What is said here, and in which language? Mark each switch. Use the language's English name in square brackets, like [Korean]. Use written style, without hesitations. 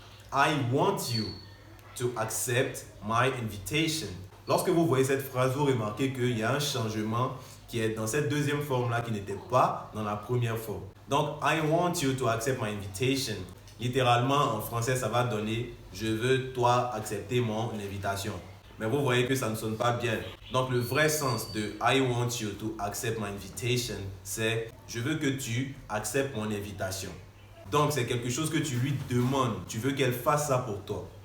[English] I want you to accept my invitation. [French] Lorsque vous voyez cette phrase, vous remarquez qu'il y a un changement qui est dans cette deuxième forme-là qui n'était pas dans la première forme. [English] Donc, I want you to accept my invitation. [French] Littéralement, en français, ça va donner je veux toi accepter mon invitation. Mais vous voyez que ça ne sonne pas bien. Donc, le vrai sens de [English] I want you to accept my invitation, [French] c'est je veux que tu acceptes mon invitation. Donc, c'est quelque chose que tu lui demandes. Tu veux qu'elle fasse ça pour toi.